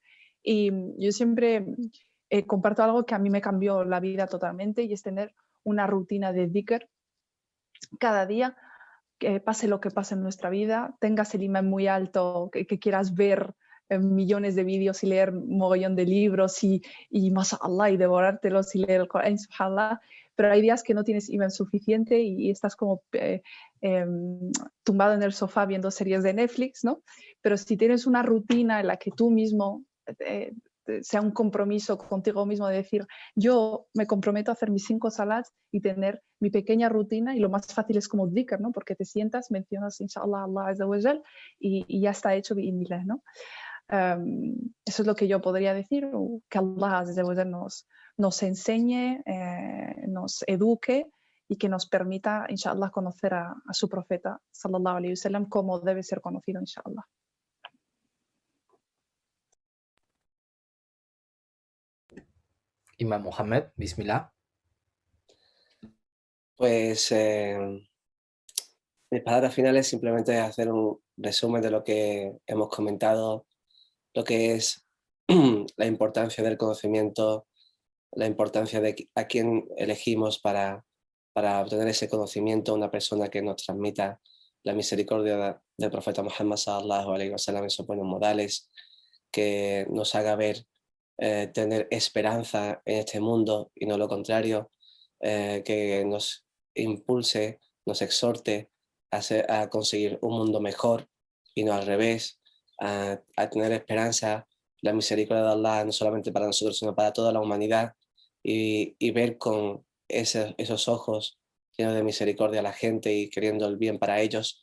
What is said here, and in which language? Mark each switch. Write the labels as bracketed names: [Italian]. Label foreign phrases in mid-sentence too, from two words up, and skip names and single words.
[Spanish] Y yo siempre comparto algo que a mí me cambió la vida totalmente y es tener una rutina de dhikr cada día, que pase lo que pase en nuestra vida, tengas el imán muy alto, que quieras ver millones de vídeos y leer mogollón de libros y mashallah, y devorártelos y leer el Corán, subhanallah, pero hay días que no tienes imán suficiente y estás como tumbado en el sofá viendo series de Netflix, ¿no? Pero si tienes una rutina en la que tú mismo sea un compromiso contigo mismo de decir, yo me comprometo a hacer mis 5 salats y tener mi pequeña rutina, y lo más fácil es como dhikr, ¿no? Porque te sientas, mencionas [Arabic] إن شاء الله الله عز وجل [Spanish] y ya está hecho bi'idhnillah, ¿no? Eso es lo que yo podría decir, que [Arabic] الله عز وجل [Spanish] nos enseñe, nos eduque y que nos permita, inshallah, conocer a su profeta [Arabic] صلى الله عليه وسلم [Spanish] como debe ser conocido, inshallah. Imam Mohammed, bismillah. Pues mis palabras finales simplemente es hacer un resumen de lo que hemos comentado, lo que es la importancia del conocimiento, la importancia de a quién elegimos para obtener ese conocimiento, una persona que nos transmita la misericordia del profeta Muhammad [Arabic] صلى الله عليه وسلم [Spanish] en sus buenos modales, que nos haga ver, tener esperanza en este mundo y no lo contrario, que nos impulse, nos exhorte a conseguir un mundo mejor y no al revés, a tener esperanza, la misericordia de Allah no solamente para nosotros, sino para toda la humanidad y ver con esos ojos llenos de misericordia a la gente y queriendo el bien para ellos.